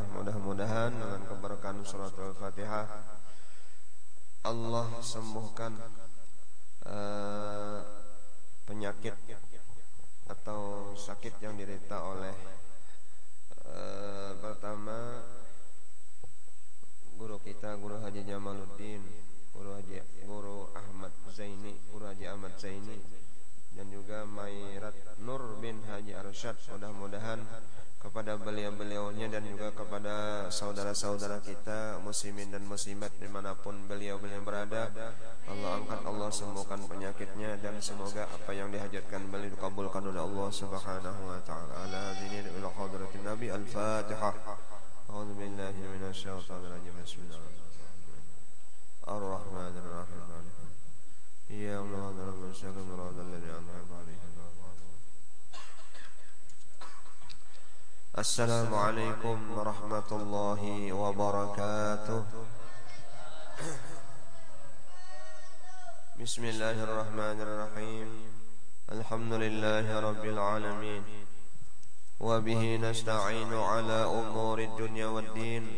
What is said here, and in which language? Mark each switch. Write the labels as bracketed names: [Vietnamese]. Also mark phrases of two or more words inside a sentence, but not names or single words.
[Indonesian] Mudah-mudahan dengan keberkahan surat Al-Fatihah Allah sembuhkan penyakit atau sakit yang diderita oleh pertama guru kita, Guru Haji Jamaluddin, Guru Haji Ahmad Zaini, dan juga Mairat Nur bin Haji Arsyad. Mudah-mudahan kepada beliau-beliaunya dan juga kepada saudara-saudara kita muslimin dan muslimat dimanapun beliau-beliau berada, Allah angkat, Allah sembuhkan penyakitnya, dan semoga apa yang dihajatkan beliau dikabulkan oleh Allah [Arabic] سبحانه وتعالى. على حاضرين إلى حضرة النبي. Al-Fatihah. أعوذ بالله من الشيطان الرجيم بسم الله الرحمن الرحيم. الرحمن الرحيم. يا الله ربنا شكر الذي أنعمت عليهم. السلام عليكم ورحمة الله وبركاته. بسم الله الرحمن الرحيم. الحمد لله رب العالمين وبه نستعين على أمور الدنيا والدين.